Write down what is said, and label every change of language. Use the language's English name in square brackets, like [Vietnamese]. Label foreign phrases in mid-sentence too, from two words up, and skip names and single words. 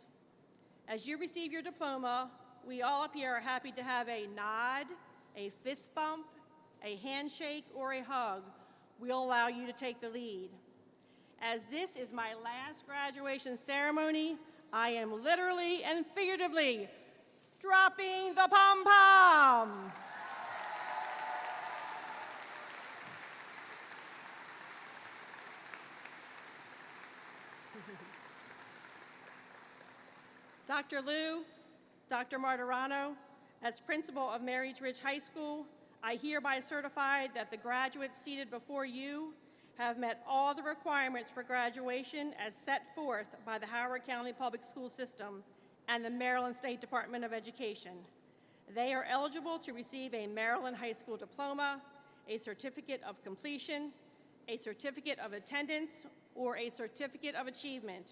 [English] As you receive your diploma, we all up here are happy to have a nod, a fist bump, a handshake, or a hug. We'll allow you to take the lead. As this is my last graduation ceremony, I am literally and figuratively dropping the pom-pom. Dr. Liu, Dr. Martirano, as principal of Marriotts Ridge High School, I hereby certify that the graduates seated before you have met all the requirements for graduation as set forth by the Howard County Public School System and the Maryland State Department of Education. They are eligible to receive a Maryland High School diploma, a certificate of completion, a certificate of attendance, or a certificate of achievement.